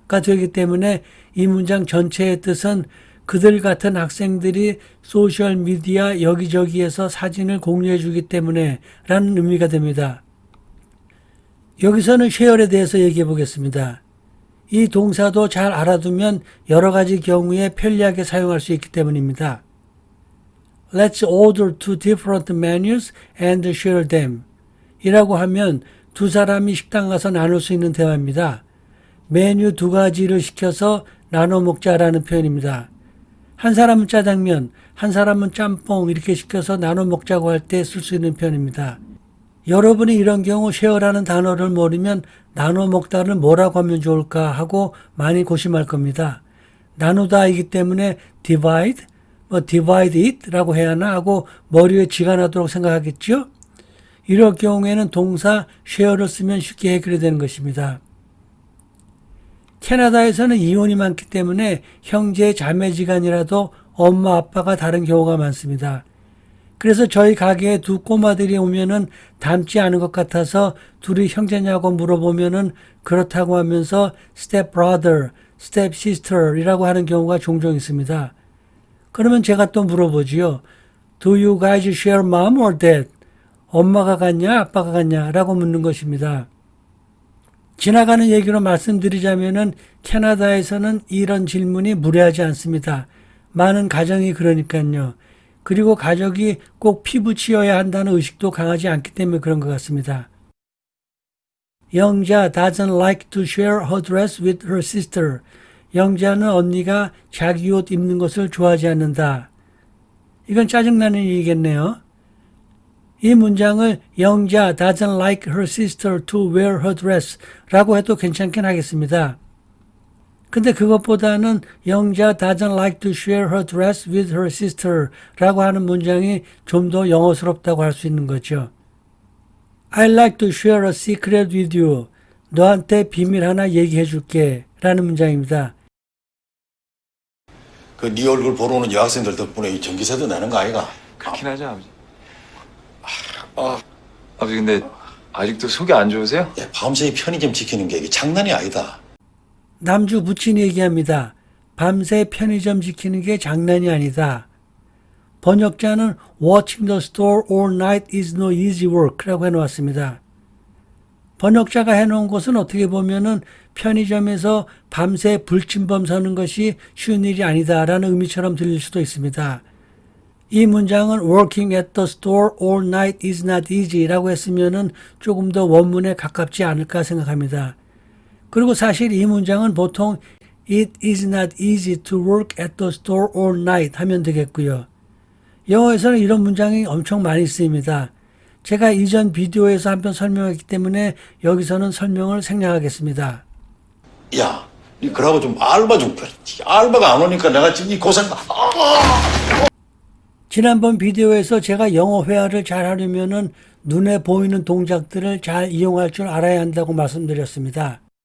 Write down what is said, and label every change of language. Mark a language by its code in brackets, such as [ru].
[ko] 되기 때문에 이 문장 전체의 뜻은 그들 같은 학생들이 소셜미디어 여기저기에서 사진을 공유해 주기 때문에 라는 의미가 됩니다. 여기서는 쉐어에 대해서 얘기해 보겠습니다. 이 동사도 잘 알아두면 여러 가지 경우에 편리하게 사용할 수 있기 때문입니다. [en] Let's order two different menus and share them. [ko] 이라고 하면 두 사람이 식당 가서 나눌 수 있는 대화입니다. 메뉴 두 가지를 시켜서 나눠 먹자라는 표현입니다. 한 사람은 짜장면, 한 사람은 짬뽕 이렇게 시켜서 나눠 먹자고 할 때 쓸 수 있는 표현입니다. 여러분이 이런 경우 쉐어라는 단어를 모르면 나눠 먹다를 뭐라고 하면 좋을까 하고 많이 고심할 겁니다. 나누다이기 때문에 [en] divide, divide it [ko] 라고 해야 하나 하고 머리에 쥐가 나도록 생각하겠죠? 이럴 경우에는 동사 share를 쓰면 쉽게 해결이 되는 것입니다. 캐나다에서는 이혼이 많기 때문에 형제 자매지간이라도 엄마 아빠가 다른 경우가 많습니다. 그래서 저희 가게에 두 꼬마들이 오면은 닮지 않은 것 같아서 둘이 형제냐고 물어보면은 그렇다고 하면서 [en] step brother, step sister [ko] 이라고 하는 경우가 종종 있습니다. 그러면 제가 또 물어보지요. [en] Do you guys share mom or dad? [ko] 엄마가 같냐 아빠가 같냐 라고 묻는 것입니다. 지나가는 얘기로 말씀드리자면은 캐나다에서는 이런 질문이 무례하지 않습니다. 많은 가정이 그러니까요. 그리고 가족이 꼭 피부치여야 한다는 의식도 강하지 않기 때문에 그런 것 같습니다. [en] 영자 doesn't like to share her dress with her sister. [ko] 영자는 언니가 자기 옷 입는 것을 좋아하지 않는다. 이건 짜증나는 일이겠네요. 이 문장을 영자 [en] doesn't like her sister to wear her dress [ko] 라고 해도 괜찮긴 하겠습니다. 근데 그것보다는 영자 [en] doesn't like to share her dress with her sister [ko] 라고 하는 문장이 좀 더 영어스럽다고 할 수 있는 거죠. [en] I'd like to share a secret with you. [ko] 너한테 비밀 하나 얘기해 줄게 라는 문장입니다. 그 네 얼굴 보러 오는 여학생들 덕분에 이 전기세도 내는 거 아이가? 그렇긴 하죠 아버지. 아버지 근데 아직도 속이 안 좋으세요? 야, 밤새 편의점 지키는 게 이게 장난이 아니다. 남주 부친이 얘기합니다. 밤새 편의점 지키는 게 장난이 아니다. 번역자는 [en] Watching the store all night is no easy work [ko] 라고 해놓았습니다. 번역자가 해놓은 것은 어떻게 보면은 편의점에서 밤새 불침범 서는 것이 쉬운 일이 아니다라는 의미처럼 들릴 수도 있습니다. 이 문장은 [en] Working at the store all night is not easy [ko] 라고 했으면은 조금 더 원문에 가깝지 않을까 생각합니다. 그리고 사실 이 문장은 보통 [en] It is not easy to work at the store all night [ko] 하면 되겠고요. 영어에서는 이런 문장이 엄청 많이 쓰입니다. 제가 이전 비디오에서 한번 설명했기 때문에 여기서는 설명을 생략하겠습니다. 야, 니 그러고 좀 알바 좀 껴. 알바가 안 오니까 내가 지금 이 고생. 지난번 비디오에서 제가 영어 회화를 잘 하려면은 눈에 보이는 동작들을 잘 이용할 줄 알아야 한다고 말씀드렸습니다.